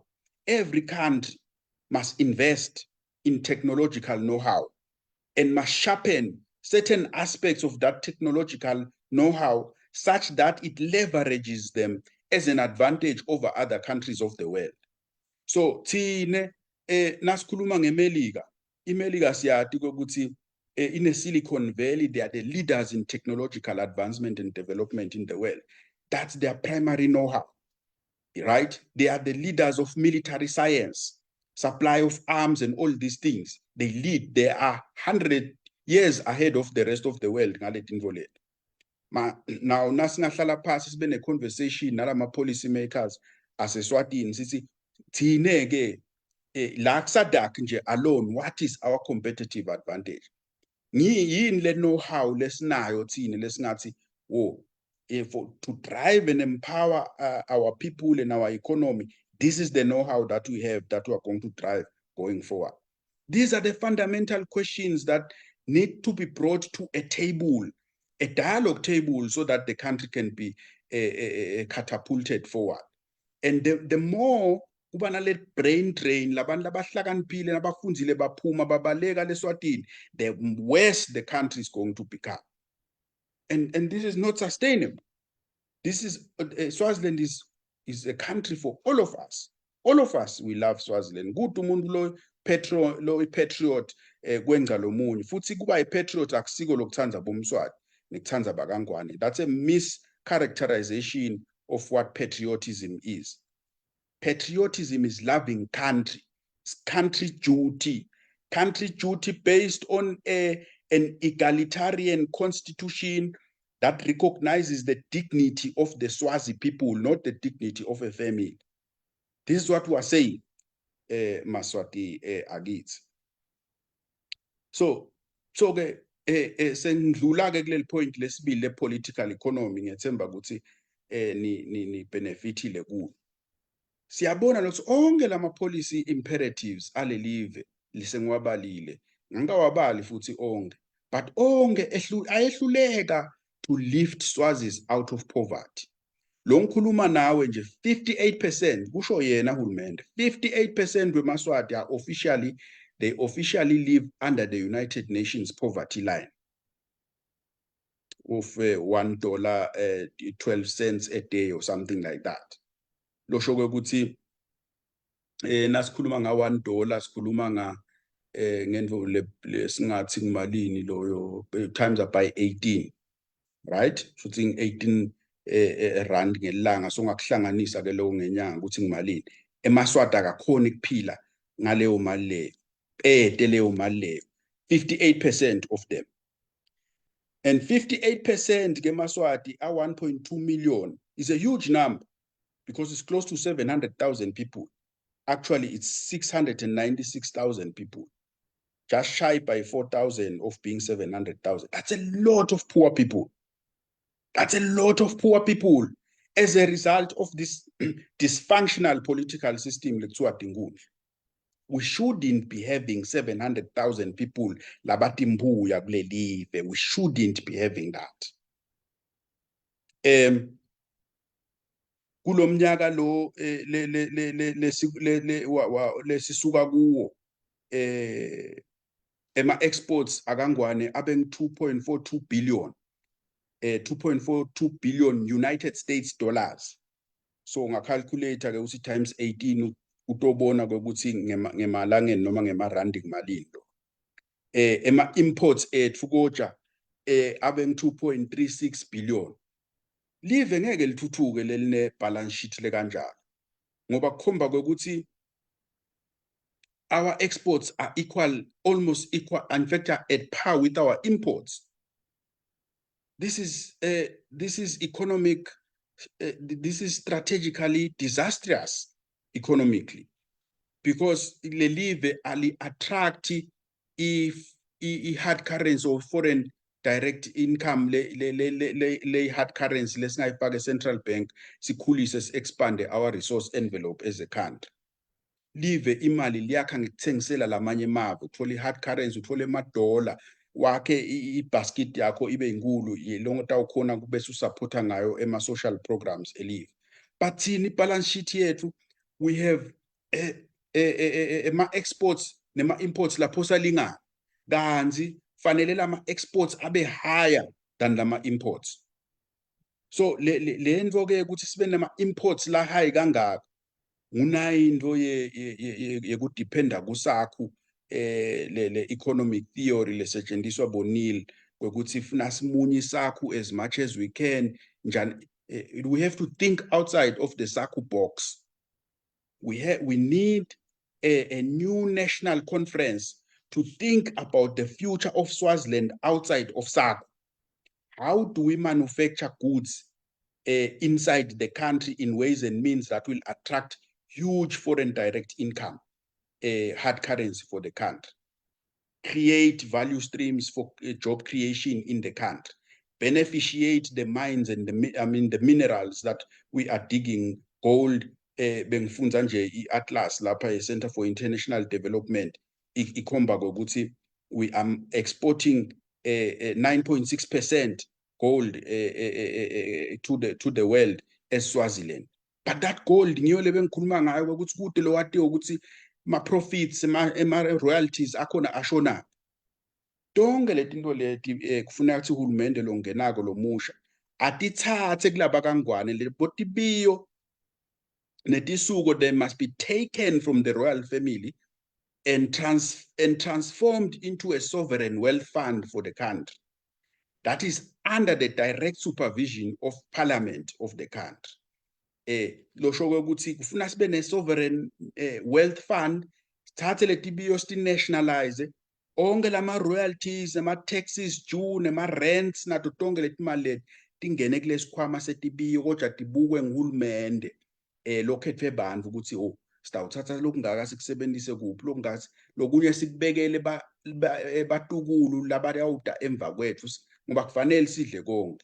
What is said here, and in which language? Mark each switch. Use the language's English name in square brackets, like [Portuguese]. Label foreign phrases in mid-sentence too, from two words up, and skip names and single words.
[English] Every country must invest in technological know-how and must sharpen certain aspects of that technological know-how such that it leverages them as an advantage over other countries of the world. [Swati] So thine nasikhuluma ngeMelika, iMelika siyati ukuthi [English] in a Silicon Valley they are the leaders in technological advancement and development in the world. That's their primary know-how, right? They are the leaders of military science, supply of arms and all these things. They lead. They are 100 years ahead of the rest of the world. [Swati] Now nasingahlala phasi sibe ne conversation nalama [English] policy makers [Swati] aseswatini sithi thine ke la kusadak nje alone, [English] what is our competitive advantage? [Swati] Yini le know-how lesinayo thine lesingathi [English] to drive and empower our people and our economy, this is the know-how that we have that we are going to drive going forward. These are the fundamental questions that need to be brought to a table, a dialogue table, so that the country can be catapulted forward. And the more [Swati] kuba nale [English] brain drain [Swati] labantu labahlakaniphile nabafundzile baphuma babaleka leSwatini, [English] the worse the country is going to become. And this is not sustainable. This is Swaziland is a country for all of us. All of us, we love Swaziland. [Swati] Good umuntu lo patriot kwenza lomunye. Futhi kuba patriot akusiko lokuthanza bomswati nekuthanza bakangwane. [English] That's a mischaracterization of what patriotism is. Patriotism is loving country. It's country duty based on an egalitarian constitution that recognizes the dignity of the Swazi people, not the dignity of a family. This is what we are saying. [Swati] Maswati akithi. So ke sengidlula ke kuleli point lesibili le [English] political economy [Swati] ngethemba ukuthi ni benefitile kulo. Siyabona ukuthi onke lama [English] policy imperatives [Swati] alelive lisengiwabalile, ngingawabali futhi onke, but onke ayehluleka [English] to lift Swazis out of poverty. [Swati] Lo ngikhuluma nawe nje 58% kusho yena uhulumende 58% weMaswati [English] are they officially live under the United Nations poverty line of $1 12 cents a day or something like that. [Swati] Lo shoko ukuthi nasikhuluma $1 sikhuluma ngendvo lesingathi kumalini loyo [English] times up by 18, right? [Swati] Futhi 18 rand ngelanga, so ngakuhlanganisa ke lo ngenyanga ukuthi ngimalini. eMaswati akakhona ukuphila ngaleyo mali leyo, leyo mali leyo, [English] 58% of them. And 58% [Swati] ke eMaswati [English] a 1.2 million is a huge number because it's close to 700,000 people. Actually, it's 696,000 people, just shy by 4,000 of being 700,000. That's a lot of poor people. That's a lot of poor people as a result of this dysfunctional political system. We shouldn't be having 700,000 people [Swati] labatimbuya kulelive. [English] We shouldn't be having that. [Swati] Kulomnyaka lo lesisuka kuwo ema-exports akangwane abeng 2.42 billion 2.42 billion [English] United States dollars. [Swati] So ngacalculate ke uthi times 18 utobona ukuthi ngemalangeni noma ngemarandi kumalini lo. Ema-imports ethu koja abeng 2.36 billion. Live ngeke lithuthuke leline balance sheet le kanjalo ngoba kukhomba ukuthi [English] our exports are almost equal, in fact are at par with our imports. This is economic, this is strategically disastrous economically, because [Swati] le live ali [English] attract if hard currency or foreign direct income le hard currency lesingayifaka central bank sikhulise expand our resource envelope as a country. [Swati] Live imali liyakha ngikuthengisela lamanye emave, uthola [English] hard currency, [Swati] uthola emadola wakhe ibasket yakho ibe inkulu yilongo tawukhona kubese usupporta ngayo ema-social programs elive. But thina [English] balance sheet [Swati] yethu [English] we have [Swati] ema-exports nema-imports lapho salingana, kanzi fanele lama-exports abe [English] higher than [Swati] lama-imports. So le nto ke ukuthi sibe nama-imports la high kangaka ngunayinto yekudependa kusakhu le [English] economic theory [Swati] lesetshenziswa bonil ukuthi funa simunye sakhu [English] as much as we can [Swati] njani. [English] We have to think outside of the sakhu box. We need a new national conference to think about the future of Swaziland outside of SACU. How do we manufacture goods inside the country in ways and means that will attract huge foreign direct income, hard currency for the country, create value streams for job creation in the country, beneficiate the mines and the minerals that we are digging, gold, [Swati] bengifunza nje i-Atlas lapha [English] i-Center for International Development [Swati] ikhomba ukuthi [English] we are exporting 9.6% gold to the world as Swaziland. [Swati] But that gold ngiyo le bengikhuluma ngayo ukuthi kude lo wati ukuthi ma profits ema royalties akhona ashona. Tonke letinto leti kufuneka ukuthi uhulumende lo ngenako lo musha atithathe kulaba kangwane le botibiyo netisuko, [English] they must be taken from the royal family and transformed into a sovereign wealth fund for the country that is under the direct supervision of parliament of the country. [Swati] Lo shoko ukuthi kufuna sibe ne [English] sovereign wealth fund, [Swati] sithathe letibiyo nationalize onke lama royalties nama [English] taxes due [Swati] nema rents nato tonke letimali tingene kulesikhwama setibiyo kodwa tibukwe nguhulumende lokhethwe bantfu ukuthi sitawuthatha lokungaka sikusebenzise kuphi lokungaka lokunye sikubekele batukulu labayawuda emva kwethu ngoba kufanele sidle konke.